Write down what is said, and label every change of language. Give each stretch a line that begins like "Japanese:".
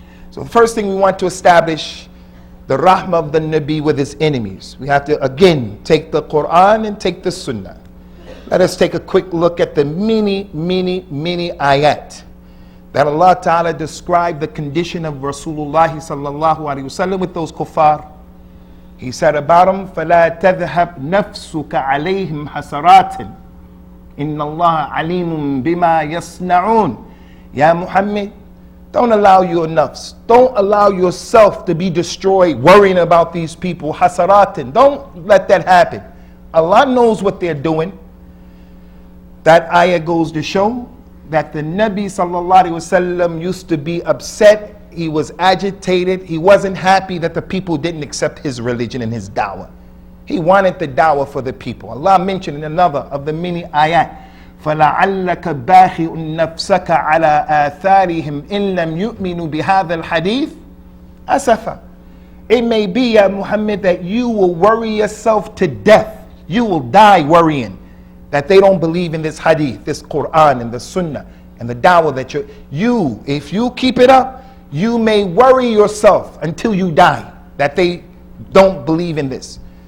English: So the first thing we want to establish, the rahmah of the Nabi with his enemies. We have to again take the Quran and take the Sunnah. Let us take a quick look at the many ayat that Allah Ta'ala described the condition of Rasulullah sallallahu alaihi wasallam with those kuffar. He said about him,
Arabic: فَلَا تَذْهَبْ نَفْسُكَ عَلَيْهِمْ حَسَرَاتٍ إِنَّ اللَّهَ عَلِيمٌ بِمَا يَصْنَعُونَ.
English: Ya Muhammad, don't allow your nafs, don't allow yourself to be destroyed worrying about these people, hasaratin. Don't let that happen. Allah knows what they're doing. That ayah goes to show that the Nabi sallallahu alaihi wasallam used to be upset. He was agitated. He wasn't happy that the people didn't accept his religion and his da'wah. He wanted the da'wah for the people. Allah mentioned in another of the many ayat,
Arabic: فَلَعَلَّكَ بَاخِعٌ نَفْسَكَ عَلَىٰ آثَارِهِمْ إِن لَمْ يُؤْمِنُوا بِهَذَا الْحَدِيثِ أَسَفًا.
English: It may be, Ya Muhammad, that you will worry yourself to death. You will die worrying that they don't believe in this hadith, this Quran and the Sunnah and the da'wah that if you keep it up, you may worry yourself until you die that they don't believe in this.